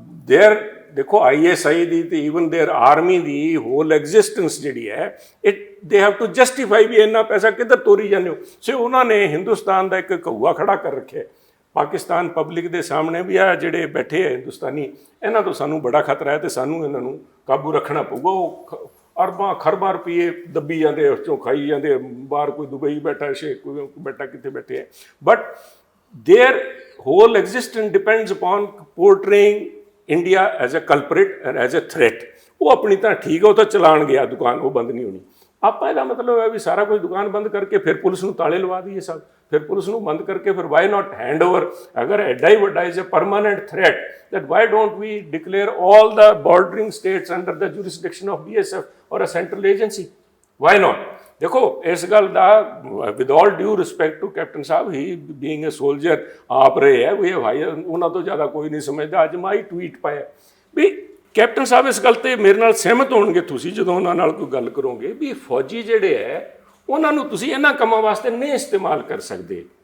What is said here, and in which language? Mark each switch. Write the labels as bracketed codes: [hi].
[pa] ਦੇਰ ਦੇਖੋ ISI ਦੀ ਤੇ [en] even their army [pa] ਦੀ [en] whole existence [pa] ਜਿਹੜੀ ਹੈ, [en] they have to justify [pa] ਵੀ ਇੰਨਾ ਪੈਸਾ ਕਿੱਧਰ ਤੋਰੀ ਜਾਂਦੇ ਹੋ। ਸੋ ਉਹਨਾਂ ਨੇ ਹਿੰਦੁਸਤਾਨ ਦਾ ਇੱਕ ਕਊਆ ਖੜਾ ਕਰ ਰੱਖਿਆ ਪਾਕਿਸਤਾਨ ਪਬਲਿਕ ਦੇ ਸਾਹਮਣੇ ਵੀ ਆ ਜਿਹੜੇ ਬੈਠੇ ਹੈ ਹਿੰਦੁਸਤਾਨੀ, ਇਹਨਾਂ ਤੋਂ ਸਾਨੂੰ ਬੜਾ ਖਤਰਾ ਹੈ ਤੇ ਸਾਨੂੰ ਇਹਨਾਂ ਨੂੰ ਕਾਬੂ ਰੱਖਣਾ ਪਊਗਾ। ਉਹ ਅਰਬਾਂ ਖਰਬਾਂ ਰੁਪਏ ਦੱਬੀ ਜਾਂਦੇ, ਉਸ ਚੋਂ ਖਾਈ ਜਾਂਦੇ। ਬਾਹਰ ਕੋਈ ਦੁਬਈ ਬੈਠਾ, ਸ਼ੇਖ ਕੋਈ ਬੈਠਾ, ਕਿੱਥੇ ਬੈਠੇ ਹੈ, [en] But their whole existence depends upon portraying India as a culprit and as a threat। [pa] ਉਹ ਆਪਣੀ ਤਾਂ ਠੀਕ ਹੈ, ਉਹ ਤਾਂ ਚਲਾਣ ਗਿਆ ਦੁਕਾਨ, ਉਹ ਬੰਦ ਨਹੀਂ ਹੋਣੀ। ਆਪਾਂ ਇਹਦਾ ਮਤਲਬ ਹੈ ਵੀ ਸਾਰਾ ਕੁਝ ਦੁਕਾਨ ਬੰਦ ਕਰਕੇ ਫਿਰ ਪੁਲਿਸ ਨੂੰ ਤਾਲੇ ਲਵਾ ਦਈਏ ਸਭ, ਫਿਰ ਪੁਲਿਸ ਨੂੰ ਬੰਦ ਕਰਕੇ ਫਿਰ [en] Why not hand over. [pa] ਅਗਰ ਐਡਾ ਹੀ ਵੱਡਾ [en] Is a permanent threat, that why don't we declare all the bordering states under the jurisdiction of BSF or a central agency? Why not? [pa] ਦੇਖੋ, ਇਸ ਗੱਲ ਦਾ [en] with all due respect to Captain Sahib, he being a soldier [pa] ਆਪ ਰਹੇ ਹੈ, ਵੀ ਭਾਈ ਉਹਨਾਂ ਤੋਂ ਜ਼ਿਆਦਾ ਕੋਈ ਨਹੀਂ ਸਮਝਦਾ। ਅੱਜ ਮੈਂ ਹੀ ਟਵੀਟ ਪਾਇਆ ਵੀ ਕੈਪਟਨ ਸਾਹਿਬ ਇਸ ਗੱਲ 'ਤੇ ਮੇਰੇ ਨਾਲ ਸਹਿਮਤ ਹੋਣਗੇ ਤੁਸੀਂ ਜਦੋਂ ਉਹਨਾਂ ਨਾਲ ਕੋਈ ਗੱਲ ਕਰੋਗੇ ਵੀ ਫੌਜੀ ਜਿਹੜੇ ਹੈ ਉਹਨਾਂ ਨੂੰ ਤੁਸੀਂ ਇਹਨਾਂ ਕੰਮਾਂ ਵਾਸਤੇ ਨਹੀਂ ਇਸਤੇਮਾਲ ਕਰ ਸਕਦੇ।